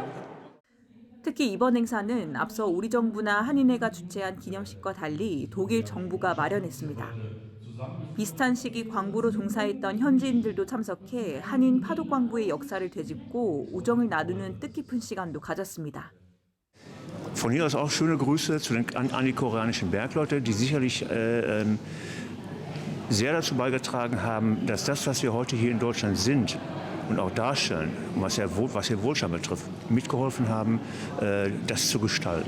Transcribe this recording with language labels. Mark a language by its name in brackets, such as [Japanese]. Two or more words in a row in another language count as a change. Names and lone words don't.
[Korean] 특히 이번 행사는 앞서 우리 정부나 한인회가 주최한 기념식과 달리 독일 정부가 마련했습니다. 비슷한 시기 광부로 종사했던 현지인들도 참석해 한인 파독 광부의 역사를 되짚고 우정을 나누는 뜻깊은 시간도 가졌습니다. [German] Von hier aus auch schöne Grüße an die koreanischen Bergleute, die sicherlich sehr dazu beigetragen haben, dass das, was wir heute hier in Deutschland sind und auch darstellen, was hier Wohlstand betrifft, mitgeholfen haben, das zu gestalten.